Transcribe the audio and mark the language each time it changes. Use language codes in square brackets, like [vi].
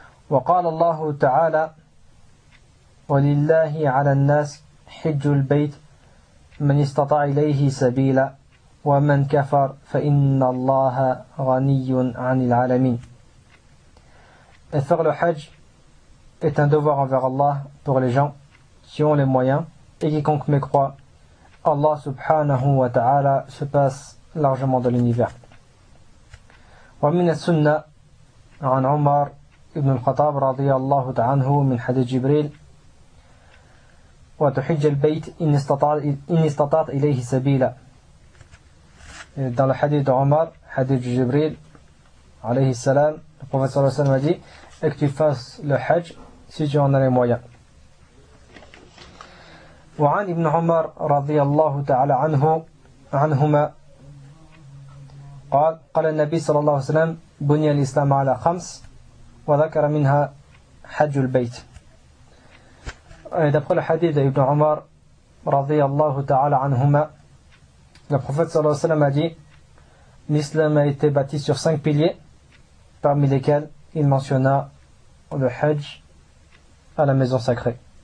[ar] وقال الله تعالى ولله على الناس حج البيت من استطاع إليه سبيلا ومن كفر فإن الله غني عن العالمين. [fr] Faire le hajj est un devoir envers Allah pour les gens qui ont les moyens et quiconque mécroit, Allah subhanahu wa ta'ala se passe largement de l'univers. [ar] ومن السنة عن عمر بن الخطاب رضي الله عنه من حديث جبريل وتحج البيت إن استطعت إليه سبيلا. [fr] Dans le hadith de Omar, hadith de Jibril, alayhi salam, le prophète sallallahu alayhi wa sallam a dit et que tu fasses le hajj si tu en as les moyens. [ar] وعن ابن عمر رضي الله تعالى عنهما قال النبي صلى الله عليه وسلم بني الإسلام على خمس وذكر منها حج البيت. [fr] D'après le hadith d'Ibn Omar, radiyallahu ta'ala anhuma, le prophète sallallahu alayhi wa sallam a dit l'islam a été bâti sur cinq piliers, parmi lesquels il mentionna le hajj à la maison sacrée.